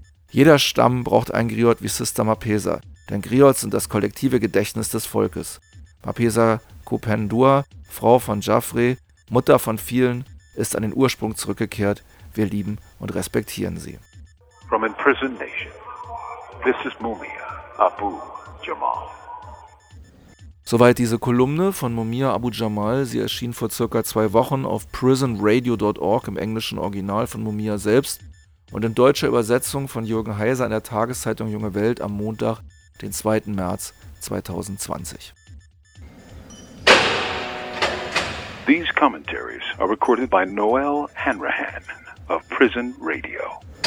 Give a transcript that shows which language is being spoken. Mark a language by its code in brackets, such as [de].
[de] Jeder Stamm braucht einen Griot wie Sister Marpessa, denn Griots sind das kollektive Gedächtnis des Volkes. Marpessa Kupendua, Frau von Jaffre, Mutter von vielen, ist an den Ursprung zurückgekehrt. Wir lieben und respektieren sie. [en] From imprisoned nation, this is Mumia Abu Jamal. [de] Soweit diese Kolumne von Mumia Abu Jamal. Sie erschien vor circa 2 Wochen auf prisonradio.org im englischen Original von Mumia selbst und in deutscher Übersetzung von Jürgen Heiser in der Tageszeitung Junge Welt am Montag, den 2. März 2020. [en] These commentaries are recorded by Noel Hanrahan of Prison Radio.